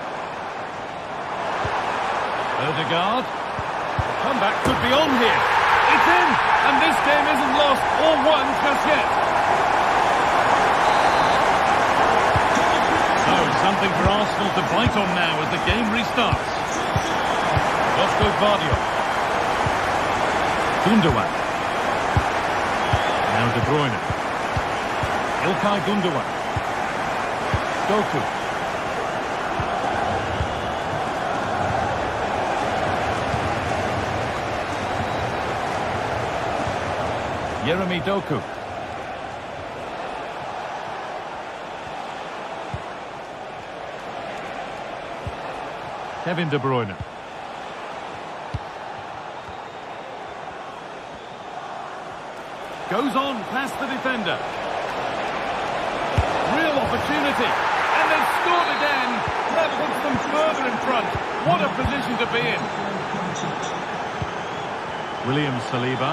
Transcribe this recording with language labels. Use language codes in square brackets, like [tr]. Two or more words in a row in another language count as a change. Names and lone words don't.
[en] Odegaard. The comeback could be on here. It's in, and this game isn't lost or won just yet. So, something for Arsenal to bite on now as the game restarts. Josko Gvardiol. Gundogan. Now De Bruyne. Ilkay Gundogan. Doku. Jeremy Doku. Kevin De Bruyne. Goes on past the defender. Real opportunity. And they've scored again. That puts them further in front. What a position to be in. William Saliba.